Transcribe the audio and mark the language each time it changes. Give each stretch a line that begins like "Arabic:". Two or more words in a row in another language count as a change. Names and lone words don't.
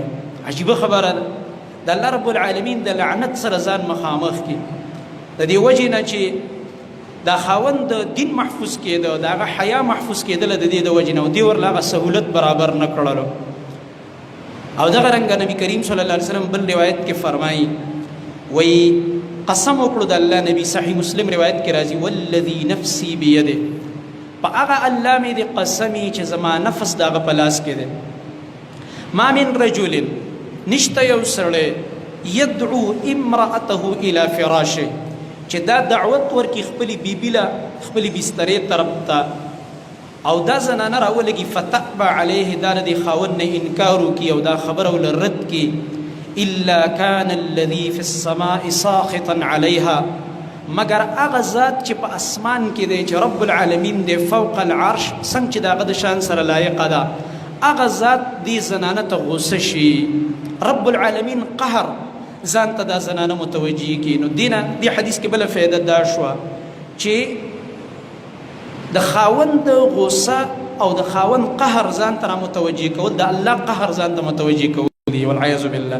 Pashto: عجیبه خبره ده د الله رب العالمین د لعنت سره ځان مخامخ کړي د دې وجې نه چې دا خاوند د دین محفوظ کېده د هغه حیا محفوظ کېدله د دې د وجې نه او دې ورله هغه سهولت برابر نه کړلو. او دغه رنګه نبی کریم
Arabic: صلی الله علیه وسلم
Pashto: بل روایت کې فرمایي وایي قسم وکړو د الله نبی صحیح مسلم روایت کې راځي
Arabic: والذي نفسي بيده
Pashto: په هغه الله مې د قسمي چې زما نفس د هغه په لاس کې دی
Arabic: ما من رجل
Pashto: نشته یو سړی
Arabic: یدعو امرأته الى فراشه
Pashto: چې دا دعوت ورکړي خپلې بیبي له خپلې بسترې طرف ته او دا زنانه راولګي
Arabic: فتأبى علیه
Pashto: دا د خاوند نه انکار وکړي او دا خبره ول رد کړي
Arabic: الا كان الذي في السماء ساخطا عليها
Pashto: مگر هغه ذات چې په اسمان کې دی چې رب العالمین دی
Arabic: فوق العرش
Pashto: څنګه چې د هغه د شان سره لایقه ده هغه ذات دې زنانه ته غوسه شي رب العالمین قهر ځان ته دا زنانه متوجه کړي. نو دې حدیث کې بله فایده دا شوه چې د خاوند غوسه او د خاوند قهر ځان ته متوجه کول د الله قهر ځان ته متوجه کول دي
Arabic: والعیاذ بالله.